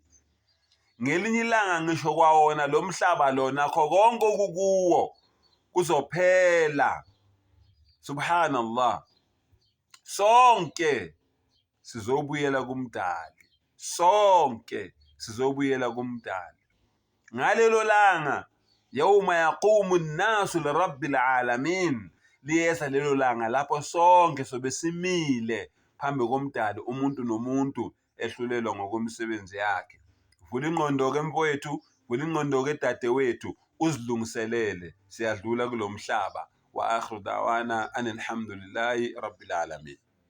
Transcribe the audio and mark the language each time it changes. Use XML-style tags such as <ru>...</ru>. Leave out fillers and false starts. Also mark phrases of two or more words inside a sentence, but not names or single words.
<zu>Ngelinye ilanga ngisho kwawona lo mhlaba lona kho konke okukuwo kuzophela. Subhanallah. Sonke sizobuyela kumdali. Sonke sizobuyela kumdali. Ngalelo langa,</zu> <ar>يوم يقوم الناس لرب العالمين,</ar> <zu>liyeza lelo langa lapho sonke sobe simile phambi komdali, umuntu nomuntu ehlulelwa ngokomsebenzi yakhe. Vula ingqondo-ke mfowethu, vula ingqondo-ke dadewethu, uzilungiselele, siyadlula kulomhlaba.</zu> <ar>وآخر دعوانا أن الحمد لله رب العالمين.</ar>